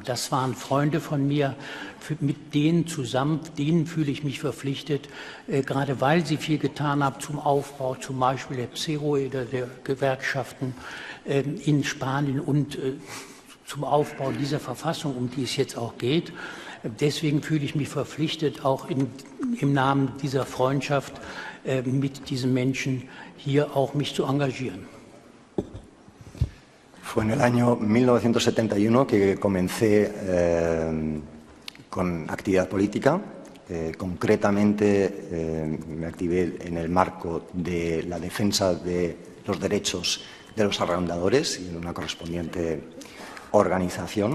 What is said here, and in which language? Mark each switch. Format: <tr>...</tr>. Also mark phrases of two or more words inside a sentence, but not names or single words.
<de>Das waren Freunde von mir, mit denen zusammen, denen fühle ich mich verpflichtet, gerade weil sie viel getan haben zum Aufbau, zum Beispiel der PSERO, der Gewerkschaften in Spanien und zum Aufbau dieser Verfassung, um die es jetzt auch geht. Deswegen fühle ich mich verpflichtet, auch im Namen dieser Freundschaft mit diesen Menschen hier auch mich zu engagieren.</de> <es>Fue en el año 1971 que comencé con actividad política. Concretamente me activé en el marco de la defensa de los derechos de los arrendadores y en una correspondiente organización.</es>